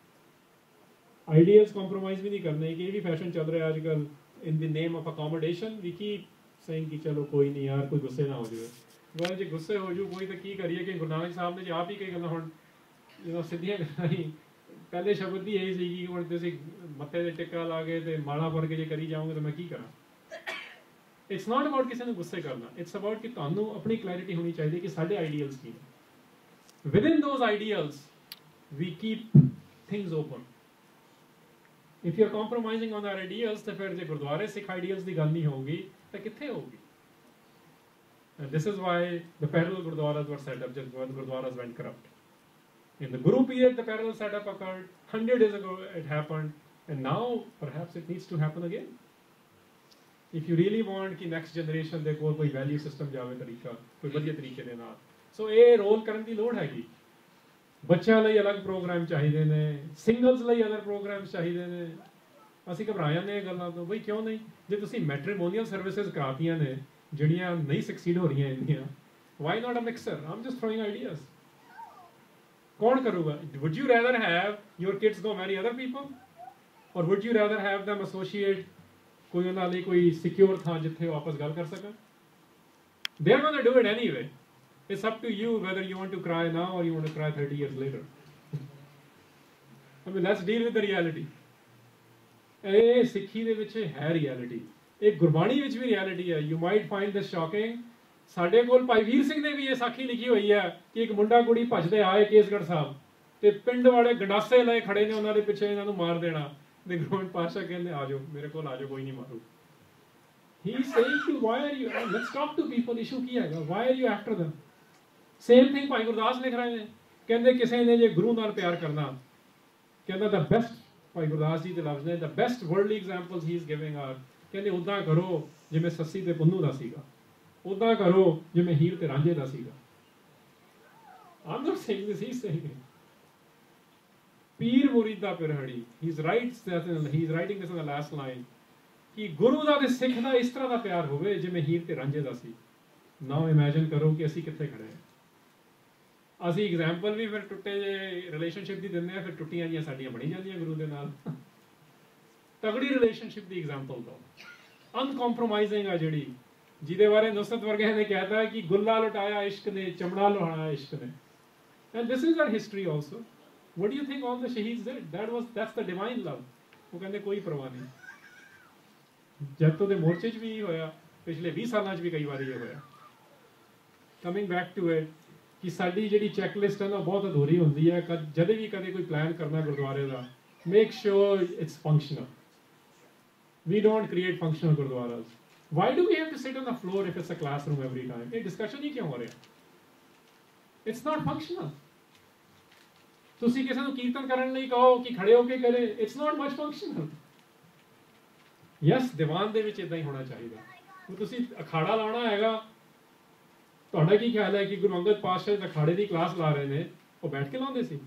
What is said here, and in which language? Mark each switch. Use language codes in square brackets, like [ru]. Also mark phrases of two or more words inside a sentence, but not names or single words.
[en] ideals compromise [pa] ਵੀ ਨਹੀਂ ਕਰਨੇ ਕਿ ਇਹ ਵੀ ਫੈਸ਼ਨ ਚੱਲ ਰਿਹਾ ਅੱਜ ਕੱਲ੍ਹ [en] in the name of accommodation. we keep saying [pa] ਕਿ ਚਲੋ ਕੋਈ ਨਹੀਂ ਯਾਰ, ਕੋਈ ਗੁੱਸੇ ਨਾ ਹੋ ਜਾਵੇ। well ਜੇ ਗੁੱਸੇ ਹੋ ਜੂ ਕੋਈ ਤਾਂ ਕੀ ਕਰੀਏ ਕਿ ਗੁਰੂ ਨਾਨਕ ਸਾਹਿਬ ਨੇ ਜੇ ਆਪ ਹੀ ਕਈ ਗੱਲਾਂ ਹੁਣ ਜਦੋਂ ਸਿੱਧੀਆਂ ਗੱਲਾਂ ਹੀ ਪਹਿਲੇ ਸ਼ਬਦ ਦੀ ਇਹ ਸੀਗੀ ਹੁਣ ਤੁਸੀਂ ਮੱਥੇ 'ਤੇ ਟਿੱਕਾ ਲਾ ਕੇ ਤੇ ਮਾਲਾ ਭਰ ਕੇ ਜੇ ਕਰੀ ਜਾਓਗੇ ਤਾਂ ਮੈਂ ਕੀ ਕਰਾਂ? [en] it's not about [pa] ਕਿਸੇ ਨੂੰ ਗੁੱਸੇ ਕਰਨਾ, [en] it's about [pa] ਕਿ ਤੁਹਾਨੂੰ ਆਪਣੀ ਕਲੈਰਿਟੀ ਹੋਣੀ ਚਾਹੀਦੀ ਕਿ ਸਾਡੇ ਆਈਡੀਅਲਸ ਕੀ ਨੇ। [en] Within those ideals, we keep things open. If you are compromising on our ideals, [hi] तो फिर जो गुरुद्वारे सिख ideals की गल नहीं होगी, तो कित्थे होगी? [en] And this is why the parallel gurdwaras were set up, just when gurdwaras went corrupt. In the Guru period, the parallel setup occurred. 100 years ago, it happened, and now perhaps it needs to happen again. If you really want [pa] कि [en] next generation [pa] ਦੇ ਕੋਲ ਕੋਈ [en] value system [pa] ਜਾਵੇ ਤਰੀਕਾ, ਕੋਈ ਵਧੀਆ ਤਰੀਕੇ ਦੇ ਨਾਲ। ਸੋ ਇਹ ਰੋਲ ਕਰਨ ਦੀ ਲੋੜ ਹੈਗੀ। ਬੱਚਿਆਂ ਲਈ ਅਲੱਗ ਪ੍ਰੋਗਰਾਮ ਚਾਹੀਦੇ ਨੇ, ਸਿੰਗਲਸ ਲਈ [en] other programs [pa] ਚਾਹੀਦੇ ਨੇ। ਅਸੀਂ ਘਬਰਾ ਜਾਂਦੇ ਇਹ ਗੱਲਾਂ ਤੋਂ, ਬਈ ਕਿਉਂ ਨਹੀਂ? ਜੇ ਤੁਸੀਂ [en] matrimonial services [pa] ਕਰਾਤੀਆਂ ਨੇ ਜਿਹੜੀਆਂ ਨਹੀਂ ਸਕਸੀਡ ਹੋ ਰਹੀਆਂ ਇੰਨੀਆਂ, [en] why not a mixer? I'm just throwing ideas. [pa] ਕੌਣ ਕਰੂਗਾ? [en] would you rather have your kids go marry other people, or would you rather have them associate [pa] ਕੋਈ ਉਹਨਾਂ ਲਈ ਕੋਈ ਸਿਕਿਉਰ ਥਾਂ ਜਿੱਥੇ ਉਹ ਆਪਸ ਗੱਲ ਕਰ ਸਕਣ? [en] they are going to do it anyway. It's up to you whether you want to cry now or you want to cry 30 years later. I mean, let's deal with the reality. [pa] ਇਹ ਸਿੱਖੀ ਦੇ ਵਿੱਚ ਹੈ ਰਿਐਲਿਟੀ, ਇਹ ਗੁਰਬਾਣੀ ਵਿੱਚ ਵੀ ਰਿਐਲਿਟੀ ਹੈ। [en] You might find this shocking. [pa] ਸਾਡੇ ਕੋਲ ਭਾਈ ਵੀਰ ਸਿੰਘ ਨੇ ਵੀ ਇਹ ਸਾਖੀ ਲਿਖੀ ਹੋਈ ਹੈ ਕਿ ਇੱਕ ਮੁੰਡਾ ਕੁੜੀ ਭੱਜਦੇ ਆਏ ਕੇਸਗੜ੍ਹ ਸਾਹਿਬ ਤੇ ਪਿੰਡ ਵਾਲੇ ਗੰਡਾਸੇ ਲਏ ਖੜੇ ਨੇ ਉਹਨਾਂ ਦੇ ਪਿੱਛੇ ਇਹਨਾਂ ਨੂੰ ਮਾਰ ਦੇਣਾ। ਤੇ ਗੁਰੂ ਪਾਤਸ਼ਾਹ ਕਹਿੰਦੇ ਆ ਜਾਓ ਮੇਰੇ ਕੋਲ, ਆ ਜਾਓ, ਕੋਈ ਨਹੀਂ ਮਾਰੂ। [en] He is saying to why are you, let's talk to people, issue [pa] ਕੀ ਹੈਗਾ, [en] why are you after them? same thing [pa] ਭਾਈ ਗੁਰਦਾਸ ਲਿਖ ਰਹੇ ਨੇ, ਕਹਿੰਦੇ ਕਿਸੇ ਨੇ ਜੇ ਗੁਰੂ ਨਾਲ ਪਿਆਰ ਕਰਨਾ, ਕਹਿੰਦਾ [en] the best, [pa] ਭਾਈ ਗੁਰਦਾਸ ਜੀ ਦੇ ਲਫ਼ਜ਼ ਨੇ, [en] the best worldly examples he is giving are, [pa] ਕਹਿੰਦੇ ਉੱਦਾਂ ਕਰੋ ਜਿਵੇਂ ਸੱਸੀ ਤੇ ਪੁੰਨੂ ਦਾ ਸੀਗਾ, ਉੱਦਾਂ ਕਰੋ ਜਿਵੇਂ ਹੀਰ ਤੇ ਰਾਂਝੇ ਦਾ ਸੀਗਾ। [en] I'm not saying this, he's saying it. [pa] ਪੀਰ ਮੁਰੀਦਾ ਪਿਰਹੜੀ, [en] he's writing this in the last line. [pa] ਕਿ ਗੁਰੂ ਦਾ ਤੇ ਸਿੱਖ ਦਾ ਇਸ ਤਰ੍ਹਾਂ ਦਾ ਪਿਆਰ ਹੋਵੇ ਜਿਵੇਂ ਹੀਰ ਤੇ ਰਾਂਝੇ ਦਾ ਸੀ। [en] now imagine [pa] ਕਰੋ ਕਿ ਅਸੀਂ ਕਿੱਥੇ ਖੜੇ ਹਾਂ। ਅਸੀਂ ਐਗਜ਼ਾਮਪਲ ਵੀ ਫਿਰ ਟੁੱਟੇ ਜੇ ਰਿਲੇਸ਼ਨਸ਼ਿਪ ਦੀ ਦਿੰਦੇ ਆ, ਫਿਰ ਟੁੱਟੀਆਂ ਜੀਆਂ ਸਾਡੀਆਂ ਬਣੀ ਜਾਂਦੀਆਂ ਗੁਰੂ ਦੇ ਨਾਲ। ਤਗੜੀ ਰਿਲੇਸ਼ਨਸ਼ਿਪ ਦੀ ਐਗਜ਼ਾਮਪਲ ਦੋ, ਅਨਕੰਪਰੋਮਾਈਜ਼ਿੰਗ ਆ ਜਿਹੜੀ, ਜਿਹਦੇ ਬਾਰੇ ਨੁਸਰਤ ਵਰਗਿਆਂ ਨੇ ਕਹਿਤਾ ਕਿ ਗੁੱਲਾ ਲੁਟਾਇਆ ਇਸ਼ਕ ਨੇ, ਚਮੜਾ ਲੋਹਾਇਆ ਇਸ਼ਕ ਨੇ। [en] and this is our history also. What do you think all the shaheeds did? That's the divine love. [pa] ਉਹ ਕਹਿੰਦੇ ਕੋਈ ਪਰਵਾਹ ਨਹੀਂ। ਜੈਤੋ ਦੇ ਮੋਰਚੇ 'ਚ ਵੀ ਹੋਇਆ, ਪਿਛਲੇ 20 ਸਾਲਾਂ 'ਚ ਵੀ ਕਈ ਵਾਰੀ ਇਹ ਹੋਇਆ। [en] coming back to it, [pa] ਕਿ ਸਾਡੀ ਜਿਹੜੀ ਚੈੱਕਲਿਸਟ ਹੈ ਨਾ ਬਹੁਤ ਅਧੂਰੀ ਹੁੰਦੀ ਹੈ। ਜਦੋਂ ਵੀ ਕਦੇ ਕੋਈ ਪਲਾਨ ਕਰਨਾ ਗੁਰਦੁਆਰੇ ਦਾ, [en] make sure it's functional. We don't create functional gurdwaras. Why do we have to sit on the floor if it's a classroom every time? [pa] ਇਹ discussion ਹੀ ਕਿਉਂ ਹੋ ਰਿਹਾ? [en] It's not functional. [pa] ਤੁਸੀਂ ਕਿਸੇ ਨੂੰ ਕੀਰਤਨ ਕਰਨ ਲਈ ਕਹੋ ਕਿ ਖੜੇ ਹੋ ਕੇ ਕਰੇ, [en] it's not much functional. [pa] ਯੈਸ, ਦੀਵਾਨ ਦੇ ਵਿੱਚ ਇਦਾਂ ਹੀ ਹੋਣਾ ਚਾਹੀਦਾ। ਉਹ ਤੁਸੀਂ ਅਖਾੜਾ ਲਾਉਣਾ ਹੈਗਾ, ਤੁਹਾਡਾ ਕੀ ਖਿਆਲ ਹੈ ਕਿ ਗੁਰੂ ਅੰਗਦ ਪਾਤਸ਼ਾਹ ਅਖਾੜੇ ਦੀ ਕਲਾਸ ਲਾ ਰਹੇ ਨੇ, ਉਹ ਬੈਠ ਕੇ ਲਾਉਂਦੇ ਸੀ?